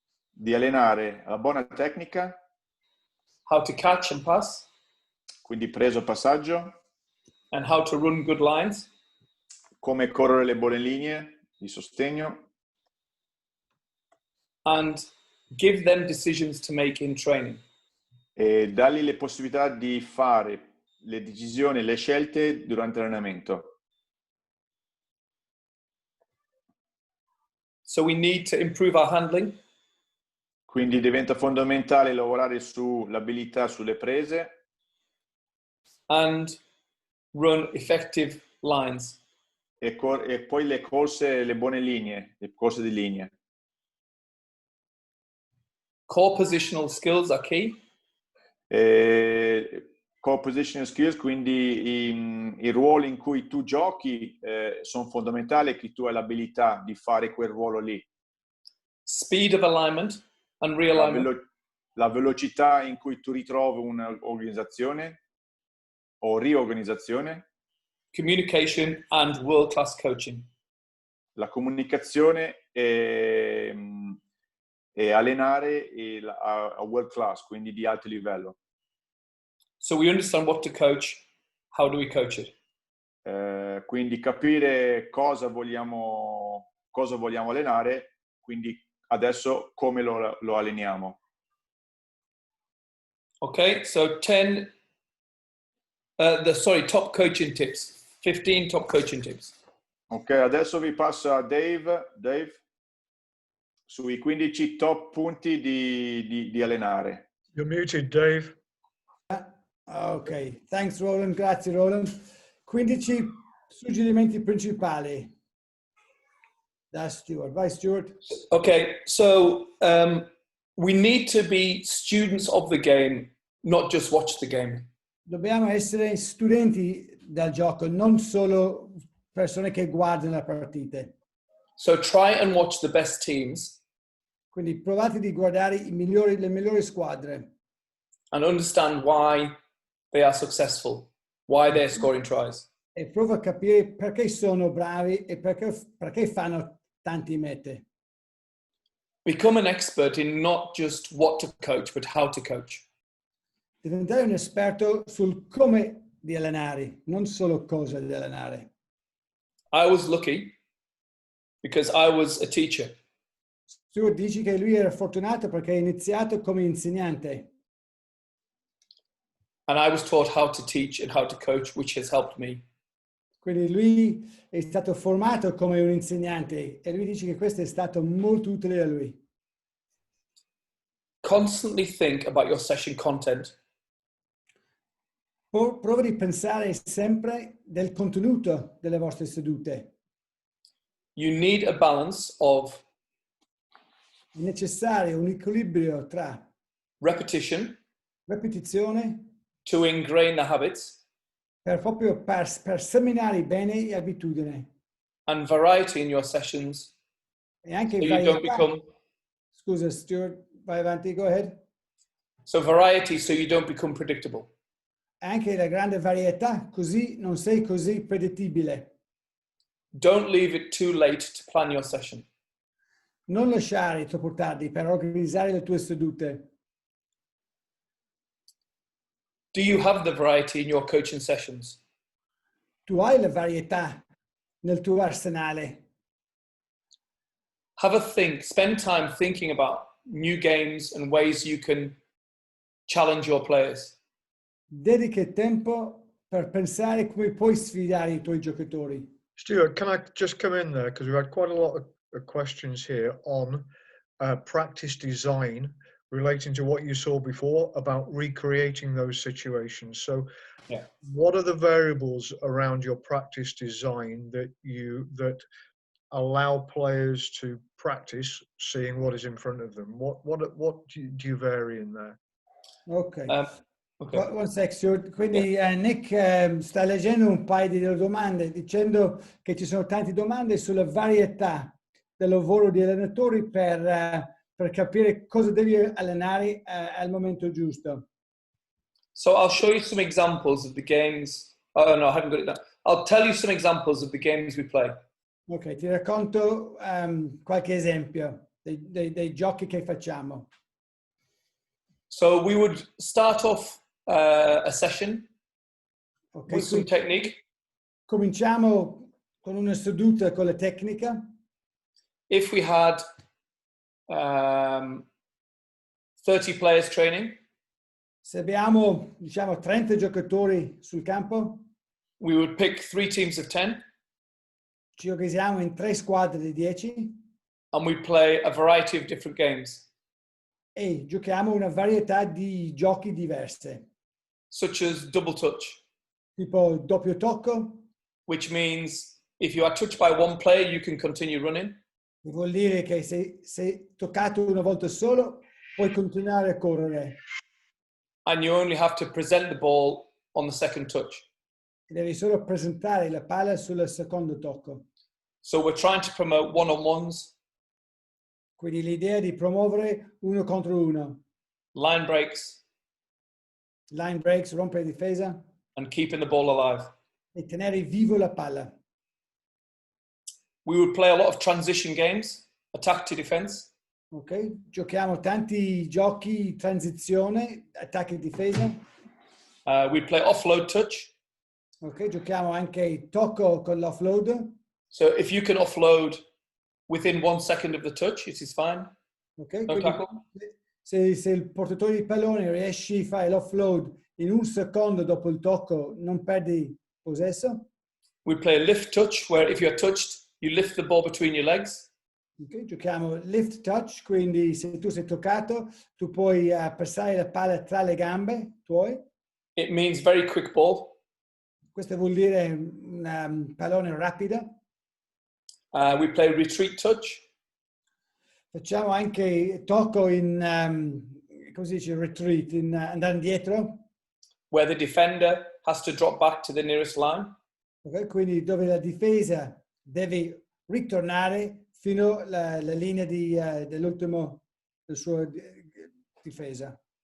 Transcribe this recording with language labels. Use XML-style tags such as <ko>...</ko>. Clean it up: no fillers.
<it>di allenare la buona tecnica,</it> <en>how to catch and pass,</en> <it>quindi preso passaggio,</it> <en>and how to run good lines,</en> <it>come correre le buone linee di sostegno,</it> <en>and give them decisions to make in training.</en> <it>e dargli le possibilità di fare le decisioni, le scelte durante l'allenamento.</it> <en>So we need to improve our handling.</en> <it>Quindi diventa fondamentale lavorare sull'abilità, sulle prese.</it> <en>And run effective lines.</en> <it>E poi le corse, le buone linee, le corse di linea.</it> <en>Core positional skills are key. Core positional skills,</en> <it>quindi i ruoli in cui tu giochi sono fondamentali, che tu hai l'abilità di fare quel ruolo lì.</it> <en>Speed of alignment and realignment.</en> <it>la velocità in cui tu ritrovi un'organizzazione o riorganizzazione,</it> <en>communication and world-class coaching.</en> <it>la comunicazione e allenare a</it> <en>world class,</en> <it>quindi di alto livello.</it> <en>So we understand what to coach. How do we coach it?</en> <it>Quindi capire cosa vogliamo allenare, quindi adesso come lo alleniamo.</it> <en>Okay, so top coaching tips. 15 top coaching tips.</en> <it>Ok, adesso vi passo a Dave sui 15 top punti di allenare.</it> <en>You're muted, Dave. Ok, thanks Roland,</en> <it>grazie</it> <en>Roland.</en> <it>15 suggerimenti principali. Da Stuart. Vai Stuart.</it> <en>Okay, so we need to be students of the game, not just watch the game.</en> <it>Dobbiamo essere studenti del gioco, non solo persone che guardano le partite.</it> <en>So try and watch the best teams.</en> <it>Quindi provate di guardare le migliori squadre.</it> <en>And understand why they are successful, why they're scoring tries.</en> <it>E prova a capire perché sono bravi e perché fanno tanti mete.</it> <en>Become an expert in not just what to coach, but how to coach.</en> <it>Diventare un esperto sul come di allenare, non solo cosa di allenare.</it> <en>I was lucky because I was a teacher.</en> <it>Stuart dice che lui era fortunato perché ha iniziato come insegnante.</it> <en>And I was taught how to teach and how to coach, which has helped me.</en> <it>Quindi lui è stato formato come un insegnante e lui dice che questo è stato molto utile a lui.</it> <en>Constantly think about your session content.</en> <it>Prova di pensare sempre del contenuto delle vostre sedute.</it> <en>You need a balance of</en> <it>È necessario un equilibrio tra</it> <en>repetition</en> <it>ripetizione</it> <en>to ingrain the habits</en> <it>per seminare bene le abitudini</it> <en>and variety in your sessions</en> <it>e anche</it> <en>so you don't</en> <it>varietà.</it> <en>become</en> <it>Scusa Stuart, vai avanti,</it> <en>go ahead. so variety so you don't become predictable.</en> <it>Anche la grande varietà, così non sei così predittibile.</it> <en>Don't leave it too late to plan your session.</en> <it>Non lasciare troppo tardi per organizzare le tue sedute.</it> <en>Do you have the variety in your coaching sessions?</en> <it>Tu hai la varietà nel tuo arsenale.</it> <en>Have a think, spend time thinking about new games and ways you can challenge your players.</en> <it>Dedica tempo per pensare come puoi sfidare i tuoi giocatori.</it> <en>Stuart, can I just come in there? Because we've had quite a lot of questions here on practice design relating to what you saw before about recreating those situations. So yeah, what are the variables around your practice design that allow players to practice seeing what is in front of them? What do you vary in there? Ok. Okay. One sec, Stuart.</en> <it>Quindi Nick sta leggendo un paio di domande dicendo che ci sono tante domande sulla varietà del lavoro di allenatori per capire cosa devi allenare al momento giusto.</it> <en>So I'll show you some examples of the games. Oh no, I haven't got it down. I'll tell you some examples of the games we play.</en> <it>Ok, ti racconto qualche esempio dei giochi che facciamo.</it> <en>So we would start off a session with some technique.</en> <it>Cominciamo con una seduta con la tecnica.</it> <en>If we had 30 players training,</en> <it>se abbiamo, diciamo, 30 giocatori sul campo,</it> <en>we would pick 3 teams of 10.</en> <it>Ci organizziamo in 3 squadre di 10.</it> <en>And we play a variety of different games.</en> <it>E giochiamo una varietà di giochi diverse.</it> <en>Such as double touch.</en> <it>Tipo doppio tocco.</it> <en>Which means if you are touched by one player, you can continue running.</en> <it>Vuol dire che se sei toccato una volta solo, puoi continuare a correre.</it> <en>And you only have to present the ball on the second touch.</en> <it>E devi solo presentare la palla sul secondo tocco.</it> <en>So we're trying to promote one-on-ones.</en> <it>Quindi l'idea di promuovere uno contro uno.</it> <en>line breaks,</en> <it>line breaks, rompere difesa</it> <en>and keeping the ball alive.</en> <it>e tenere vivo la palla.</it> <en>We would play a lot of transition games, attack to defense. Ok?</en> <it>Giochiamo tanti giochi, transizione, attacco e difesa.</it> <en>We'd play offload touch. Ok?</en> <it>Giochiamo anche tocco con l'offload.</it> <en>So if you can offload within 1 second of the touch, it is fine. Ok? No</en> <it>Quindi</it> <en>tackle.</en> <it>se il portatore di pallone riesci a fare l'offload in 1 secondo dopo il tocco, non perdi possesso.</it> <en>We play a lift touch, where if you're touched, you lift the ball between your legs.</en> <it>Okay, giochiamo lift touch, quindi se tu sei toccato, tu puoi passare la palla tra le gambe tuoi.</it> <en>It means very quick ball.</en> <it>Questo vuol dire un pallone rapido.</it> <en>We play retreat touch.</en> <it>Facciamo anche tocco in, come si dice, retreat, in andare indietro.</it> <en>Where the defender has to drop back to the nearest line.</en> <it>Okay, quindi dove la difesa deve ritornare fino alla linea dell'ultimo del suo difesa.</it>